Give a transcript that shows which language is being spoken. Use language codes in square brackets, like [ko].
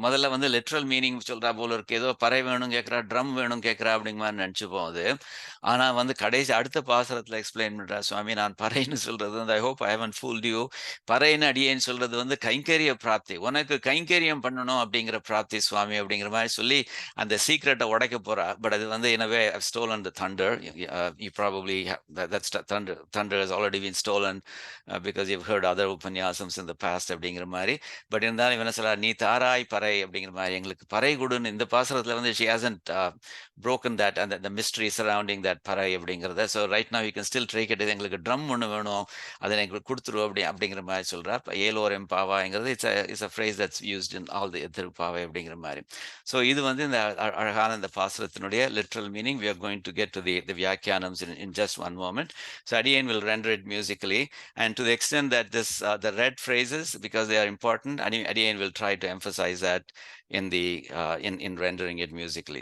[ta] முதல்ல வந்து literal meaning சொல்றா போல இருக்கு. ஏதோ பறை வேணும் கேட்கறா, ட்ரம் வேணும் கேட்கறா அப்படிங்கிற மாதிரி நினைச்சுப்போம் அது. ஆனா வந்து கடைசி அடுத்த பாசுரத்துல எக்ஸ்பிளைன் பண்றா சுவாமி, நான் பறைன்னு சொல்றது வந்து [en] I hope I haven't fooled you. [ta] பறைன்னு அடியேன்னு சொல்றது வந்து கைங்கரிய பிராப்தி, உனக்கு கைங்கரியம் பண்ணணும் அப்படிங்கிற பிராப்தி சுவாமி அப்படிங்கிற மாதிரி சொல்லி அந்த சீக்ரெட்டை உடைக்க போறா. [en] But அது வந்து in a way I've stolen the thunder. You probably have, that's thunder has already been stolen because you've heard other upanyasams in the past [ta] அப்படிங்கிற மாதிரி. பட் இருந்தாலும் இவன சொல்ல, நீ தாராய் பறை அப்படிங்கிற மாதிரி, எங்களுக்கு பறை கொடுன்னு இந்த பாசுரத்துல வந்து [en] she hasn't broken that and the mystery surrounding that [ta] பறை அப்படிங்கிறத. [en] So right now you can still take it. [ta] எங்களுக்கு ட்ரம் ஒன்று வேணும், அதை எங்களுக்கு கொடுத்துரு அப்படிங்கிற மாதிரி சொல்றா. ஏலோர் எம்பாவாங்கிறது [en] it's a phrase that's used in all the [ta] Thiruppavai அப்படிங்கிற மாதிரி. ஸோ இது வந்து இந்த அழகான இந்த பாசுரத்தினுடைய literal meaning. chanting. [en] We are going to get to the Vyakyanams in just one moment. So Adiyan will render it musically. And to the extent that this the red phrases, because they are important, Adiyan will try to emphasize that in the in rendering it musically.